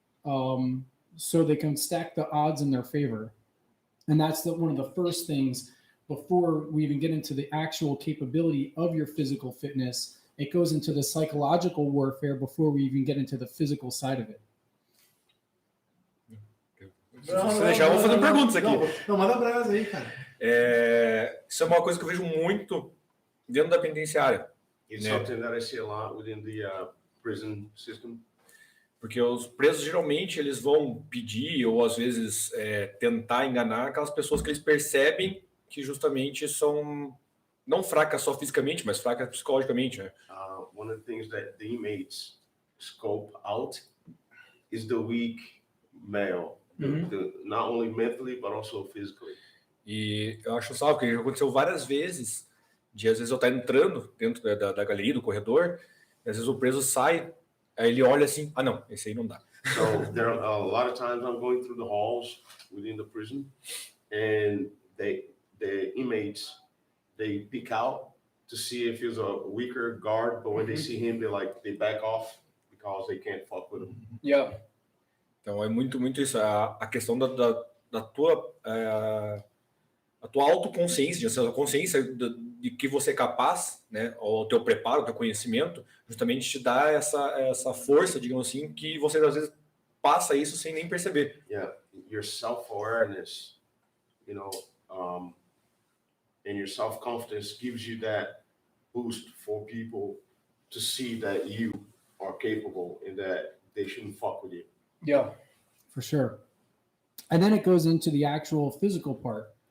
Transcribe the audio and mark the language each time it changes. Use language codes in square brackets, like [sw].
[en] So they can stack the odds in their favor. And that's one of the first things before we even get into the actual capability of your physical fitness. It goes into the psychological warfare before we even get into the physical side of it. [pt] Se você deixar, eu vou fazer perguntas aqui. Não, manda brasa aí, cara. Isso é uma coisa que eu vejo muito dentro da penitenciária. [en] It's something that I see a lot within the prison system. [pt] Porque os presos, geralmente, eles vão pedir ou, às vezes, tentar enganar aquelas pessoas que eles percebem que, justamente, são não fracas só fisicamente, mas fracas psicologicamente, né? [en] One of the things that the inmates scope out is the weak male, not only mentally, but also physically. [pt] E eu acho salvo, porque já aconteceu várias vezes, às vezes eu estar entrando dentro da galeria, do corredor, e às vezes o preso sai, aí ele olha assim, não, esse aí não dá. [en] So there are a lot of times I'm going through the halls within the prison, and the inmates, they pick out to see if he's a weaker guard, but when they see him, they back off because they can't fuck with him. Yeah. [pt] Então é muito isso, a questão da tua a tua autoconsciência, a consciência de que você é capaz, né, o teu preparo, o teu conhecimento, justamente te dá essa força, digamos assim, que você às vezes passa isso sem nem perceber. [en] Yeah, your self-awareness, and your self-confidence gives you that boost for people to see that you are capable and that they shouldn't fuck with you. Yeah, for sure. And then it goes into the actual physical part.